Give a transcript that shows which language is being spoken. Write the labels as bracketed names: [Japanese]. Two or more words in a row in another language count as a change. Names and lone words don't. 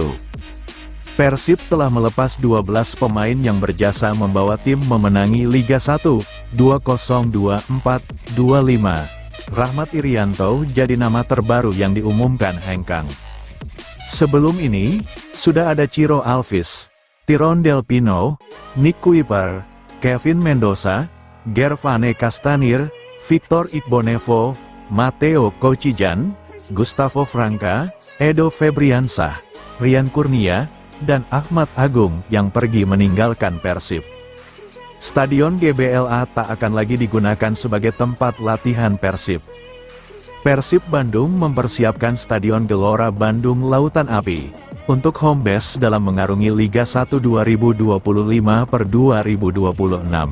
[Indonesian] Persib telah melepas 12 pemain yang berjasa membawa tim memenangi Liga 1, 2024-25. Rahmat Irianto jadi nama terbaru yang diumumkan Hengkang. Sebelum ini, sudah ada Ciro Alves, Tyrone Del Pino, Nick Kuiper, Kevin Mendoza, Gervane Castanir, Victor Igbonevo, Matteo Kocijan, Gustavo Franca, Edo Febriansah, Rian Kurnia, dan Ahmad Agung yang pergi meninggalkan Persib. Stadion GBLA tak akan lagi digunakan sebagai tempat latihan Persib. Persib Bandung mempersiapkan Stadion Gelora Bandung Lautan Api untuk [English] home base [Indonesian] dalam mengarungi Liga 1 2025-2026.